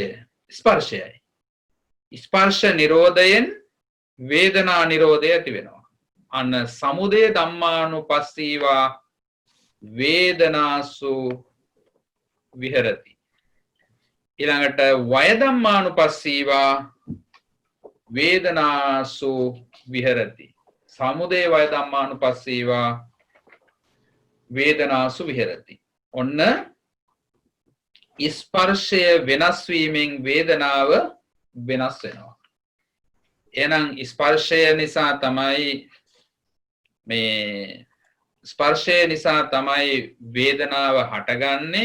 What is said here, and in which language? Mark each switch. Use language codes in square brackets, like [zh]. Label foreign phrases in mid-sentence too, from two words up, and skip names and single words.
[si] ස්පර්ශයයි. ස්පර්ශ නිරෝධයෙන් වේදනා නිරෝධය ඇති වෙනවා. [pi] අන්න සමුදය ධම්මානුපස්සීවා වේදනාසු විහෙරති. ඊළඟට වය ධම්මානුපස්සීවා වේදනාසු විහෙරති. සමුදය වය ධම්මානුපස්සීවා වේදනාසු විහෙරති. [si] ඔන්න ස්පර්ශය වෙනස් වීමෙන් වේදනාව වෙනස් වෙනවා. එහෙනම් ස්පර්ශය නිසා තමයි මේ ස්පර්ශය නිසා තමයි වේදනාව හටගන්නේ.